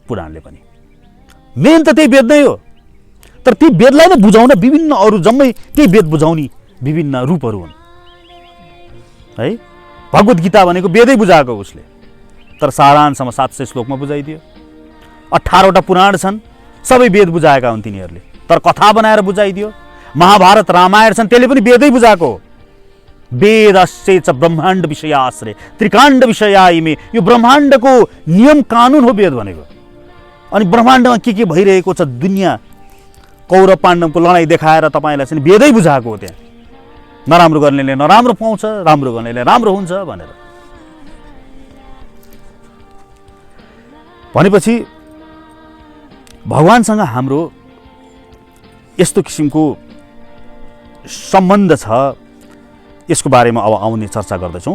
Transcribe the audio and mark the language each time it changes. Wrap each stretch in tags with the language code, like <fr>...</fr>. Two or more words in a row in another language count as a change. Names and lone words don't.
<ne>पुराणले पनि मेन त त्यही वेद नै हो। तर ती वेदलाई नै बुझाउन विभिन्न अरू जम्मै त्यही वेद बुझाउने विभिन्न रूपहरू हुन्, है? भगवत गीता भनेको वेदै बुझाएको उसले, तर सारांशमा 700 श्लोकमा बुझाइदियो। 18वटा पुराण छन्, सबै वेद बुझाएका हुन् तिनीहरूले, तर कथा बनाएर बुझाइदियो। महाभारत रामायण छन्, त्यसले पनि वेदै बुझाएको।</ne> <sa>वेदस्य च ब्रह्माण्ड विषयाश्रय त्रिकाण्ड विषयाइमे,</sa> <ne>यो ब्रह्माण्डको नियम कानुन हो वेद भनेको। अनि ब्रह्माण्डमा के भइरहेको छ, दुनियाँ कौरव पाण्डवको लडाइँ देखाएर तपाईँलाई चाहिँ वेदै बुझाएको हो। त्यहाँ नराम्रो गर्नेले नराम्रो पाउँछ, राम्रो गर्नेले राम्रो हुन्छ भनेर। भनेपछि भगवानसँग हाम्रो यस्तो किसिमको सम्बन्ध छ, यसको बारेमा अब आउने चर्चा गर्दैछौँ।</ne>